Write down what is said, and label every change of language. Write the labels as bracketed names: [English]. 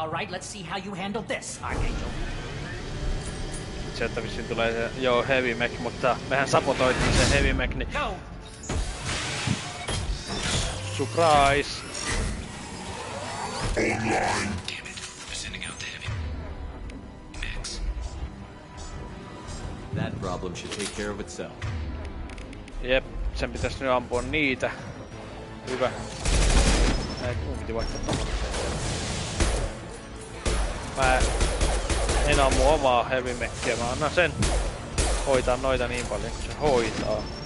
[English] Let's see how you handle this, Archangel. [Finnish] Sieltä vissiin tulee se, heavy mech, mutta mehän sabotoitiin se heavy mech, niin... [English] No. Surprise! Online. Sending out the heavy mechs. That problem should take care of itself. [Finnish] Jep, sen pitäisi nyt ampua niitä. Hyvä. Mun piti vaihtaa tohon. Mä en ammu omaa heavy mechia, mä annan sen hoitaa noita niin paljon kuin se hoitaa.